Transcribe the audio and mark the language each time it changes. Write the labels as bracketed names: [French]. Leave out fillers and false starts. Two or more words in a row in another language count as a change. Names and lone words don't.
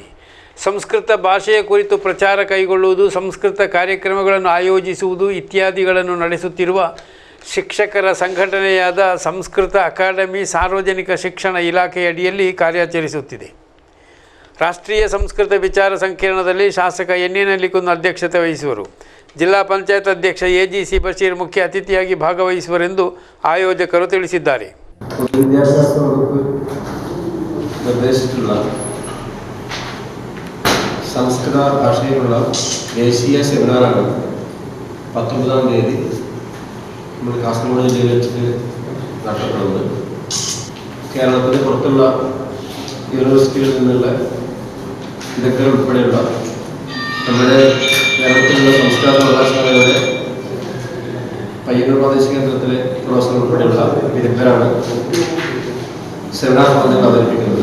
[Kannada] ಸಂಸ್ಕೃತ ಭಾಷೆಯ ಕುರಿತು ಪ್ರಚಾರ ಕೈಗೊಳ್ಳುವುದು, ಸಂಸ್ಕೃತ ಕಾರ್ಯಕ್ರಮಗಳನ್ನು ಆಯೋಜಿಸುವುದು ಇತ್ಯಾದಿಗಳನ್ನು ನಡೆಸುತ್ತಿರುವ ಶಿಕ್ಷಕರ ಸಂಘಟನೆಯಾದ ಸಂಸ್ಕೃತ ಅಕಾಡೆಮಿ ಸಾರ್ವಜನಿಕ ಶಿಕ್ಷಣ ಇಲಾಖೆಯ ಅಡಿಯಲ್ಲಿ ಕಾರ್ಯಾಚರಿಸುತ್ತಿದೆ. ರಾಷ್ಟ್ರೀಯ ಸಂಸ್ಕೃತ ವಿಚಾರ ಸಂಕಿರಣದಲ್ಲಿ ಶಾಸಕ ಎನ್ ಎನ್ ನೆಲ್ಲಿಕುಂದು ಅಧ್ಯಕ್ಷತೆ ವಹಿಸುವರು. ಜಿಲ್ಲಾ ಪಂಚಾಯತ್ ಅಧ್ಯಕ್ಷ ಎಜಿಸಿ ಬಶೀರ್ ಮುಖ್ಯ ಅತಿಥಿಯಾಗಿ ಭಾಗವಹಿಸುವರೆಂದು ಆಯೋಜಕರು ತಿಳಿಸಿದ್ದಾರೆ. [Malayalam] സംസ്കൃത ഭാഷയിലുള്ള ദേശീയ സെമിനാറാണ് 19-ാം തീയതി നമ്മൾ കാസർഗോഡ് ജില്ലയിൽ വെച്ചിട്ട് നടത്തപ്പെടുന്നത്. കേരളത്തിന് പുറത്തുള്ള യൂണിവേഴ്സിറ്റികളിൽ നിന്നുള്ള വിദഗ്ധർ ഉൾപ്പെടെയുള്ള നമ്മുടെ കേരളത്തിലുള്ള സംസ്കൃത സർവകലാശാലയുടെ പയ്യന്നൂർ പ്രാദേശിക കേന്ദ്രത്തിലെ പ്രൊഫസർ ഉൾപ്പെടെയുള്ള വിദഗ്ധരാണ് സെമിനാർ പറഞ്ഞ് അവതരിപ്പിക്കുന്നത്.